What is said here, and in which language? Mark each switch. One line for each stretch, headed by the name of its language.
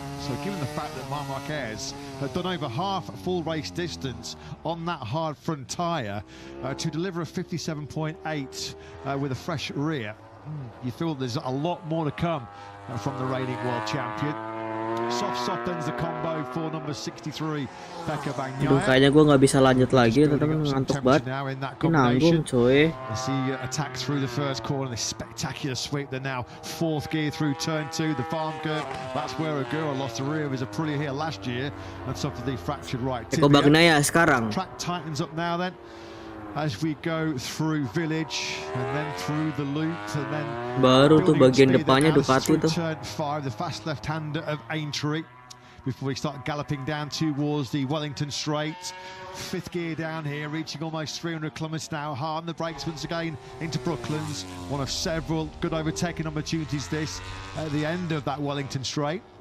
English: So given the fact that Marc Marquez had done over half full race distance on that hard front tyre to deliver a 57.8 with a fresh rear, you feel there's a lot more to come from the reigning world champion. Soft ends the combo for number 63, Pecco Bagnaia.
Indonesian: Aduh, kayaknya gue nggak bisa lanjut lagi, teman-teman, ngantuk banget. Ini nanggung, coy.
English: As he attack through the first corner, this spectacular sweep. They're now 4th gear through turn 2, the farm curve. That's where Agura lost the rear of his Aprilia here last year and suffered the fractured right tibia.
Indonesian: Pecco Bagnaia sekarang.
English: Track tightens up now then, as we go through village and then through the loop and then
Indonesian: baru tuh bagian depannya Ducati tuh.
English: Turn 5, the fast left-hander of Aintree, before we start galloping down towards the Wellington Straight. 5th gear down here, reaching almost 300 kilometers now. Hard on the brakes once again into Brooklands. One of several good overtaking opportunities this at the end of that Wellington Straight.